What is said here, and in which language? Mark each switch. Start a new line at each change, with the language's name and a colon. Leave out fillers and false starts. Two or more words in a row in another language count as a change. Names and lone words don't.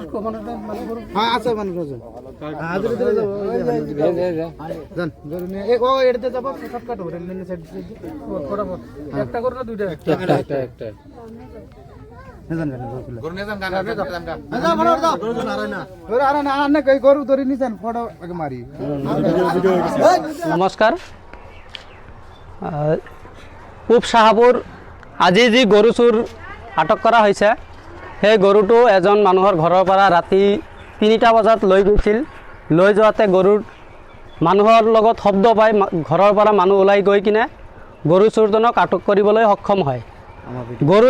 Bangla: হ্যাঁ আছে মানুষ আছে হাজিরা দিলে যাবো জান গরু নিয়ে ও এটাতে যাবো শর্টকাট হবে রেল সাইড ফটাফট একটা করে না দুইটা একটা একটা গরু ধরে নিছেন ফটো মারি
Assamese: নমস্কাৰ পূব শাহাপুৰ আজি যি গৰু চোৰ আটক কৰা হৈছে সেই গৰুটো এজন মানুহৰ ঘৰৰ পৰা ৰাতি 3টা বজাত লৈ গৈছিল লৈ যোৱাতে গৰুৰ মানুহৰ লগত শব্দ পাই ঘৰৰ পৰা মানুহ ওলাই গৈ কিনে গৰু চোৰজনক আটক কৰিবলৈ সক্ষম হয় গৰু